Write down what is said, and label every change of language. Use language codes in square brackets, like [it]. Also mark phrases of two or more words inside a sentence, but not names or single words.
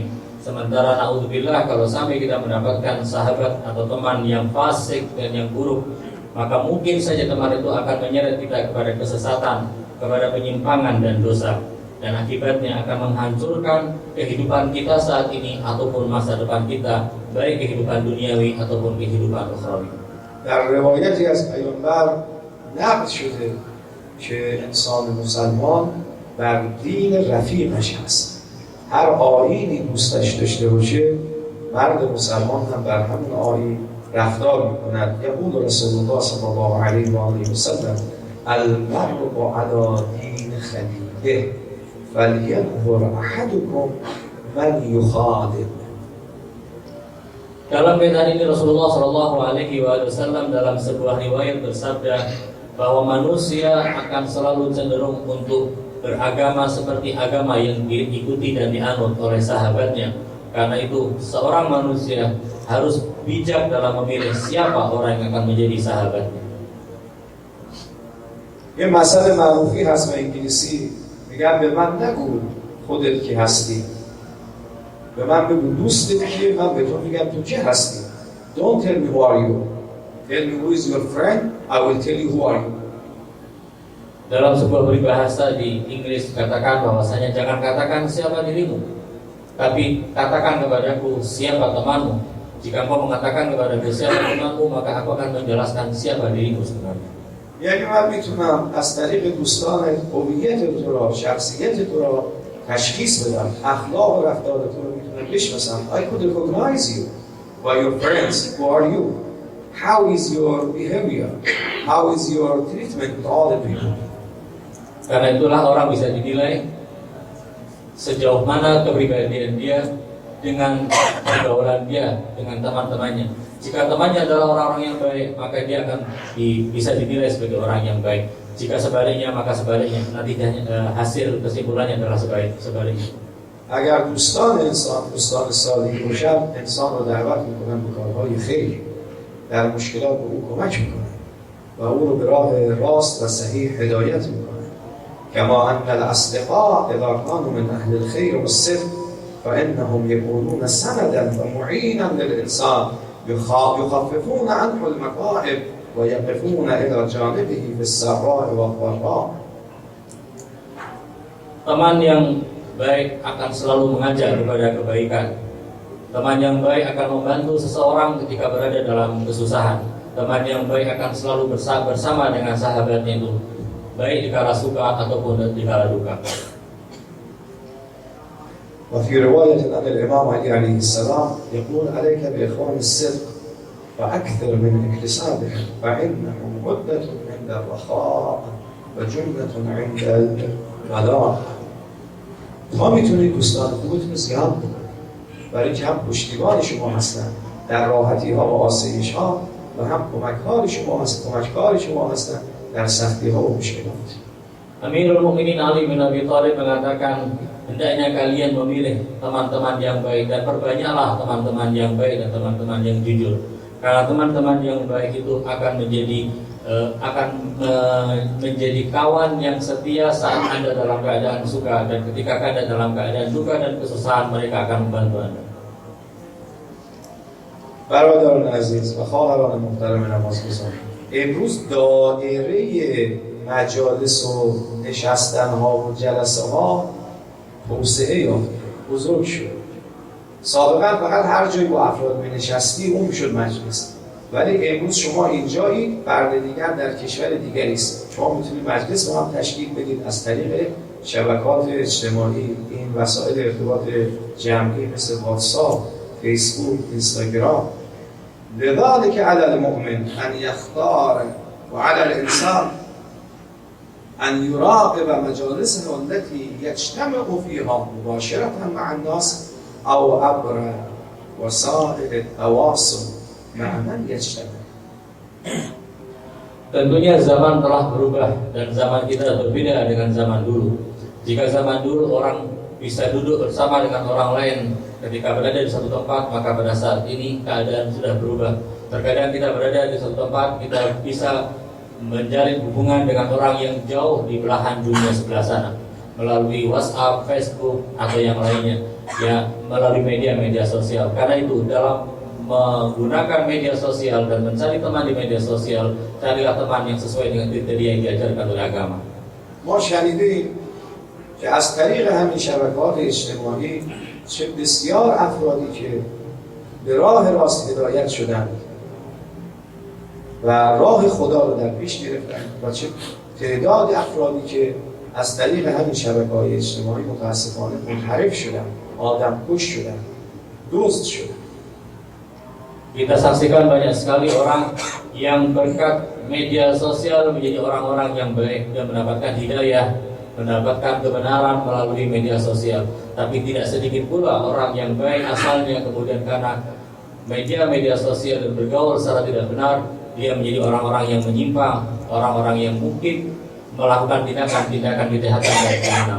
[id] Sementara naudzubillah kalau sampai kita mendapatkan sahabat atau teman yang fasik dan yang buruk, maka mungkin saja teman itu akan menyeret kita kepada kesesatan, kepada penyimpangan dan dosa, dan akibatnya akan menghancurkan kehidupan kita saat ini ataupun masa depan kita, baik kehidupan duniawi ataupun kehidupan ukhrawi. [fa] در روایتی از پیامبر نقل شده که انسان مسلمان بر دین رفیقش هست. هر آیینی دوستش داشته باشه مرد مسلمان هم بر همون آیین رفتار میکند. [ar] یقول رسول الله صلی الله علیه و آله و سلم المرء علی دین خلیله فلینظر احدکم من یخالط. [id] Dalam kaitan ini Rasulullah [ar] صلى الله عليه وسلم [id] dalam sebuah riwayat bersabda bahwa manusia akan selalu cenderung untuk beragama seperti agama yang diikuti dan dianut oleh sahabatnya. Karena itu seorang manusia harus bijak dalam memilih siapa orang yang akan menjadi sahabatnya. [fa] یه مسئله معروفی هست به انگلیسی میگن به من نگو خودت کی هستی، به من بگو دوستت کیه، من به تو میگم تو کی هستی. [en] Don't tell me who are you. Tell me who is your friend, I will tell you who are you. [id] Dalam sebuah peribahasa di Inggris katakan bahwasanya jangan katakan siapa dirimu, Tapi katakan kepadaku siapa temanmu. Jika engkau mengatakan kepadaku siapa temanmu, maka aku akan menjelaskan siapa dirimu sebenarnya. [fa] یعنی من میتونم از طریق دوستان هویت تو را، شخصیت تو را تشخیص بدم، اخلاق و رفتار تو رو میتونم بشناسم. [en] I could recognize you by your friends. Who are you? How is your behavior? How is your treatment with all the people? [id] Karena itulah orang bisa dinilai sejauh mana kepribadian dia dengan pergaulan dia dengan teman-temannya. Jika temannya adalah orang-orang yang baik, maka dia akan bisa dinilai sebagai orang yang baik. Jika sebaliknya, maka sebaliknya. Natijanya hasil kesimpulannya adalah sebaliknya. [fa] اگر دوستان انسان دوستان صالحی باشند، انسان را دعوت میکنند به کارهای خیر، در مشکلات به او کمک میکنند و او رو به راه راست و صحیح هدایت میکنند. [ar] كما ان الاصدقاء اذا كانوا من اهل الخير والصدق فانهم يكونون سندا ومعينا للانسان يخففون عنه المصائب ويقفون الى جانبه في السراء والضراء. [id] Teman yang baik akan selalu mengajak kepada kebaikan. Teman yang baik akan membantu seseorang ketika berada dalam kesusahan. Teman yang baik akan selalu bersama dengan sahabatnya itu, baik di kala suka ataupun di kala duka. [ar] وفي رواية أن الإمام علي عليه السلام يقول عليك بإخوان الصدق فأكثر من اكتسابهم فإنهم عدة عند الرخاء وجنة عند البلاء. [fa] ما میتونید دوستان خوبتون زیاد بکنید، برای که هم پشتیبان شما هستند در راحتی ها و آسایش ها و هم کمککار شما هستند در سختی ها و مشکلات. [id] Amirul Mukminin Ali bin Abi Thalib mengatakan, hendaknya kalian memilih teman-teman yang baik dan perbanyaklah teman-teman yang baik dan teman-teman yang jujur. Karena teman-teman yang baik itu akan menjadi kawan yang setia saat Anda dalam keadaan suka, dan ketika Anda dalam keadaan duka dan kesusahan, mereka akan membantu Anda. [fa] برادران عزیز و خواهران محترم نمازگزار، امروز دایره مجالس و نشستن ها و جلسه ها توسعه یافته، بزرگ شد. سابقا فقط هر جایی با افراد می نشستی اون میشد مجلس، ولی امروز شما اینجایید، فرد دیگر در کشور دیگری است، شما میتونید مجلس با هم تشکیل بدید از طریق شبکات اجتماعی، این وسایل ارتباط جمعی مثل واتساپ، فیسبوک، اینستاگرام. [ar] لذلك على المؤمن ان يختار وعلى الانسان أن يراقب مجالسه التي يجتمع فيها مباشرة مع الناس أو عبر وسائل التواصل مع من يجتمع. [id] Tentunya zaman telah berubah dan zaman kita berbeda dengan zaman dulu. Jika zaman dulu orang bisa duduk bersama dengan orang lain ketika berada di satu tempat, maka pada saat ini keadaan sudah berubah. Terkadang kita berada di satu tempat, kita bisa menjalin hubungan dengan orang yang jauh di belahan dunia sebelah sana melalui WhatsApp, Facebook atau yang lainnya, ya melalui media sosial. Karena itu dalam menggunakan media sosial dan mencari teman di media sosial, carilah teman yang sesuai dengan kriteria yang diajarkan oleh agama. [fa] ما شنیدیم که از طریق همین شبکات اجتماعی چه بسیار افرادی که به راه راست هدایت شدند و راه خدا رو در پیش گرفتن و چه تعداد افرادی که از طریق همین شبکه‌های اجتماعی متاسفانه منحرف شدن، آدم کش شدن، دزد شدن. [id] Kita saksikan banyak sekali orang yang berkat media sosial menjadi orang-orang yang baik dan mendapatkan hidayah, mendapatkan kebenaran melalui media sosial. Tapi tidak sedikit pula orang yang baik asalnya kemudian karena media sosial dan bergaul secara tidak benar, dia menjadi orang-orang yang menyimpang, orang-orang yang mungkin melakukan tindakan-tindakan kejahatan dan kriminal.